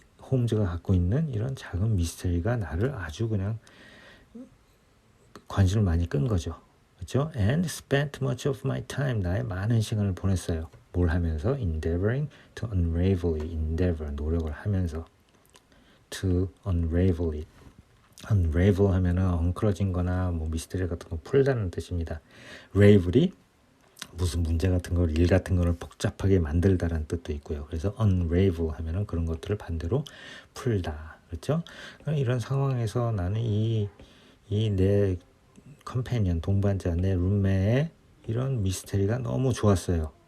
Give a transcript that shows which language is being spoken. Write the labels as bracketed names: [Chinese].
[Korean] 홈즈가 갖고 있는 이런 작은 미스테리가 나를 아주 그냥 관심을 많이 끈 거죠. 그렇죠? [English] And spent much of my time, [Korean] 나의 많은 시간을 보냈어요. 뭘 하면서? [English] Endeavoring to unravel it. Endeavor, [Korean] 노력을 하면서 [English] to unravel it. [Korean] unravel 하면은 엉클어진 거나 미스터리 같은 거 풀다는 뜻입니다. ravel이 무슨 문제 같은 걸, 일 같은 거를 복잡하게 만들다라는 뜻도 있고요. 그래서 unravel 하면은 그런 것들을 반대로 풀다. 그렇죠? 이런 상황에서 나는 이 내 컴패니언, 동반자, 내 룸메의 이런 미스테리가 너무 좋았어요.